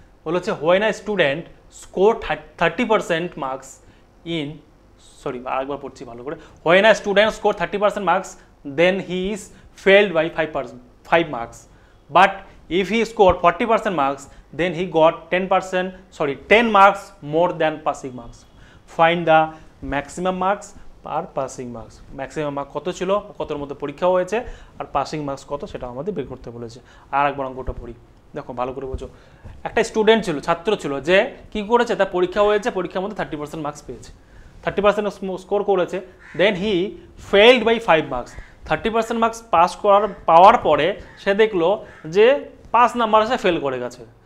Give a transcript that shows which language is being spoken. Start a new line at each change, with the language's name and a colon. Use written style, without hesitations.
English: বলেছে when a student score 30% marks in, sorry
Bangla: আরেকবার পড়ছি ভালো করে,
English: When a student score 30% marks then he is failed by 5 marks, but if he scored 40% marks then he got 10 marks more than passing marks. Find the maximum marks
Bangla: আর passing marks. Maximum mark কত ছিল, কতর মধ্যে পরীক্ষা হয়েছে, আর passing marks কত সেটা আমাদের বের করতে বলেছে। আর একবার অঙ্কটা পড়ি, দেখো ভালো করে বোঝো। একটা স্টুডেন্ট ছিল, ছাত্র ছিল, যে কি করেছে, তার পরীক্ষা হয়েছে, পরীক্ষার মধ্যে 30% মার্কস পেয়েছে, 30% স্কোর করেছে।
English: Then he failed by 5 marks.
Bangla: 30% মার্কস পাওয়ার পরে সে দেখলো যে 5 নাম্বার সে ফেল করে গেছে।